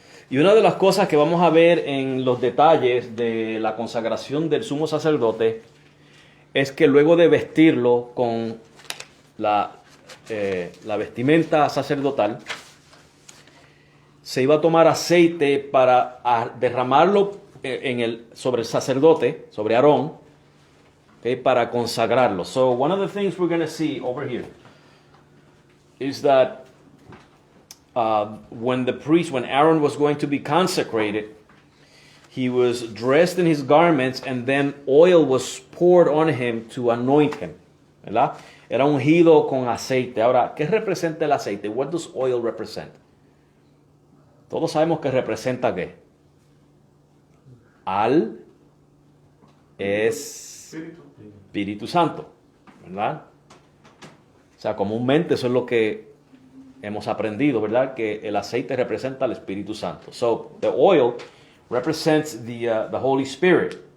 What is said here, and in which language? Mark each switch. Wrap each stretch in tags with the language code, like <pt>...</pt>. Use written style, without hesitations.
<es>Y una de las cosas que vamos a ver en los detalles de la consagración del sumo sacerdote es que luego de vestirlo con la vestimenta sacerdotal, se iba a tomar aceite para derramarlo sobre el sacerdote, sobre Aarón, okay, para consagrarlo.</es> <en>So one of the things we're going to see over here is that when Aaron was going to be consecrated, he was dressed in his garments and then oil was poured on him to anoint him, ¿verdad?</en> <es>Era ungido con aceite. Ahora, ¿qué representa el aceite?</es> <en>What does oil represent?</en> <es>Todos sabemos que representa ¿qué? Al Espíritu Santo, ¿verdad? O sea, comúnmente eso es lo que hemos aprendido, ¿verdad? Que el aceite representa al Espíritu Santo.</es> <en>So, the oil represents the Holy Spirit.</en>